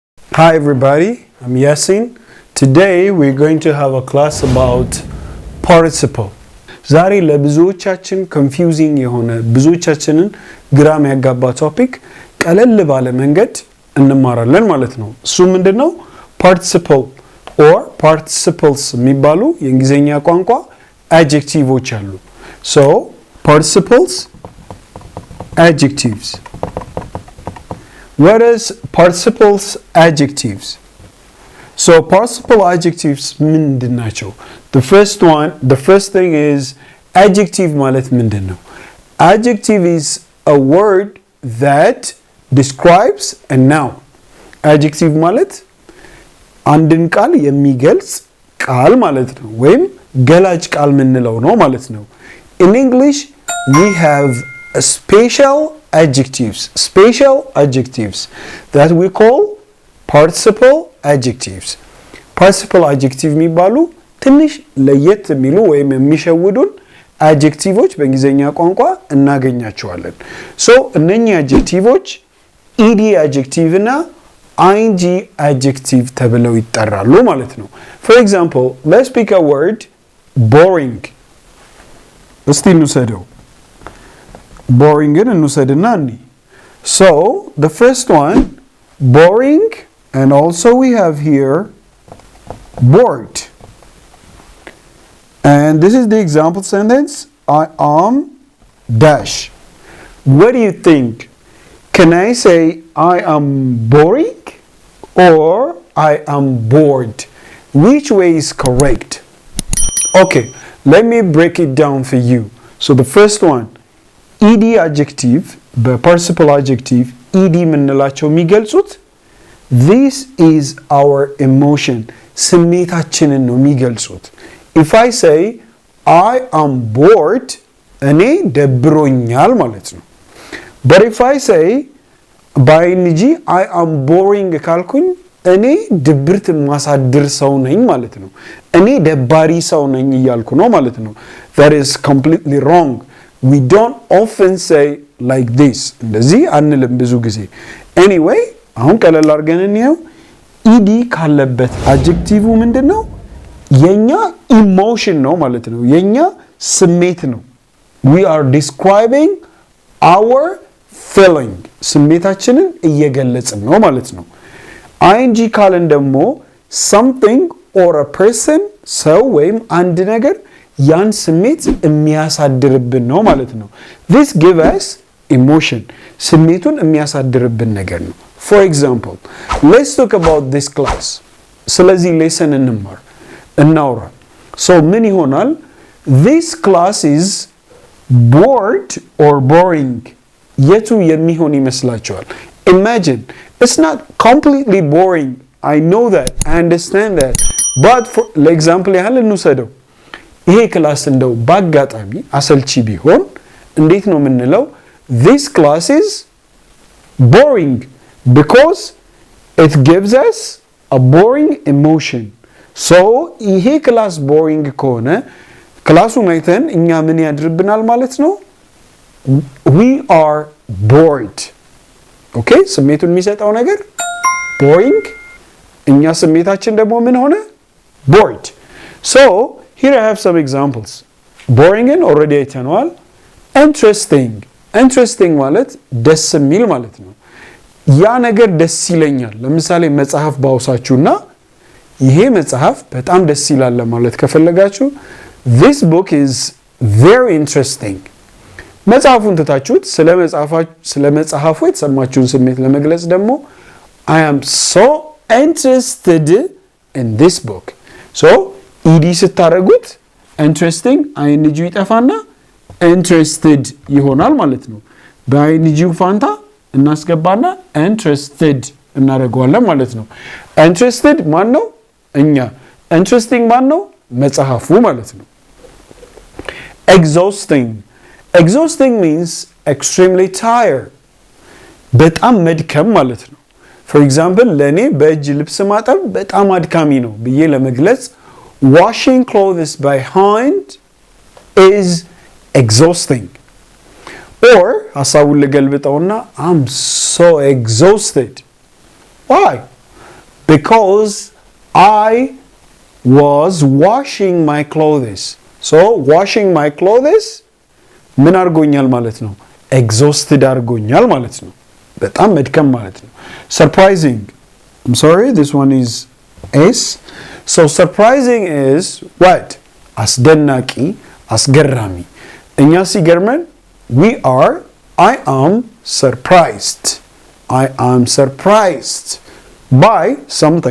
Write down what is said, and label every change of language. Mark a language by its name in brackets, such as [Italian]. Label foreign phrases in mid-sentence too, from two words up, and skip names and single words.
[English] Hi everybody, I'm Yasin. Today we're going to have a class about participle. [Amharic] ዛሬ ለብዙዎቻችን confusing የሆነ ብዙዎቻችንን ግራም ያጋባ ቶፒክ ቀለል ባለ መንገድ እንማራለን ማለት ነው። እሱ ምንድነው? [English] participle or participles [Amharic] የሚባሉ የእንግሊዘኛ ቋንቋ adjectives አሉ. [English] So, participles, adjectives. What is participles adjectives? So participle adjectives [Amharic] ምንድን ናቸው? [English] The first thing is adjective [Amharic] ማለት ምንድን ነው? [English] Adjective is a word that describes a noun. [Amharic] Adjective ማለት አንድን ቃል የሚገልጽ ቃል ማለት ነው ወይም ገላጭ ቃል ምንለው ነው ማለት ነው. [English] In English we have a special adjectives that we call participle adjectives. Participle adjective [Amharic] የሚባሉ ትንሽ ለየት የሚሉ ወይም የሚሸውዱን adjectives በእንግሊዘኛ ቋንቋ እናገኛቸዋለን. So እነኚህ adjectives [English] ed adjective [Amharic] እና [English] ing adjective [Amharic] ተብለው ይጠራሉ ማለት ነው. [English] For example, let's pick a word boring. [Amharic] እስቲ እንውሰደው. [English] Boring and nusadinani. So the first one, boring, and also we have here bored. And this is the example sentence. I am dash. What do you think? Can I say I am boring or I am bored? Which way is correct? Okay, let me break it down for you. So the first one, ed adjective, participle adjective, ed [Amharic] ምንላቸው የሚገልጹት [English] this is our emotion, [Amharic] ስሜታችንን ነው የሚገልጹት. [English] If I say I am bored, [Amharic] እኔ ደብሮኛል ማለት ነው. [English] But if I say by ing I am boring [Amharic] ካልኩኝ እኔ ድብርት ማሳድር ሰው ነኝ ማለት ነው. እኔ ደባሪ ሰው ነኝ እያልኩ ነው ማለት ነው. [English] That is completely wrong. We don't often say like this. [Amharic] እንደዚህ አንልም ብዙ ጊዜ. Anyway, አሁን ቀለል አድርገን እንየው. ed ካለበት አድጀክቲቭ ምንድነው? የኛ ኢሞሽን ነው ማለት ነው. የኛ ስሜት ነው. [English] We are describing our feeling. [Amharic] ስሜታችንን እየገለጽን ነው ማለት ነው. ing ካለን ደግሞ [English] something or a person, [Amharic] ሰው ወይም አንድ ነገር ያን ስሜት የሚያሳድርብን ነው ማለት ነው. [English] This give us emotion. [Amharic] ስሜቱን የሚያሳድርብን ነገር ነው. [English] For example, let's talk about this class. [Amharic] ስለዚህ lesson እናውራ. So ምን ይሆናል? [English] This class is bored or boring. [Amharic] የቱ የሚሆን ይመስላችኋል? [English] Imagine, it's not completely boring. I know that. I understand that. But for example, [Amharic] ያህል እንውሰደው. ይሄ ክላስ እንደው ባጋጣሚ አሰልቺ ቢሆን እንዴት ነው የምንለው? [English] This class is boring because it gives us a boring emotion. [Amharic] So ይሄ ክላስ boring ከሆነ ክላሱን አይተን እኛ ምን ያድርብናል ማለት ነው? [English] We are bored. Okay? [Amharic] ስሜቱን የሚሰጠው ነገር boring፣ እኛ ስሜታችን ደግሞ ምን ሆነ? [English] Bored. So here I have some examples. Boring and already [Amharic] አይተነዋል. Interesting ማለት ደስ የሚል ማለት ነው. ያ ነገር ደስ ይለኛል. ለምሳሌ መጽሐፍ ባውሳችሁና ይሄ መጽሐፍ በጣም ደስ ይላል ማለት ከፈለጋችሁ [English] this book is very interesting. [Amharic] መጽሐፉን ትታችሁት ስለ መጽሐፉ የተሰማችሁን ስሜት ለመግለጽ ደግሞ [English] I am so interested in this book. [Amharic] So ed ስታረጉት interesting ing ይጠፋና interested ይሆናል ማለት ነው. በing ፋንታ እናስገባና interested እናደርገዋለን ማለት ነው. Interested ማን ነው? እኛ. Interesting ማን ነው? መጽሐፉ ማለት ነው. [English] Exhausting means extremely tired. [Amharic] በጣም መድከም ማለት ነው. [English] For example, [Amharic] ለኔ በእጅ ልብስ ማጠብ በጣም አድካሚ ነው ብዬ ለመግለጽ [English] washing clothes by hand is exhausting. Or [Amharic] ሐሳቡን ለገልብጠውና [English] I'm so exhausted. Why? because I was washing my clothes. [Amharic] So [English] washing my clothes [Amharic] ምን አድርጎኛል ማለት ነው? [English] exhausted [Amharic] አድርጎኛል ማለት ነው። በጣም መድከም ማለት ነው። [English] surprising, I'm sorry, this one is S. So surprising is what? [Amharic] አስደናቂ, አስገራሚ። እኛ ሲገርመን [English] I am surprised. I am surprised by something.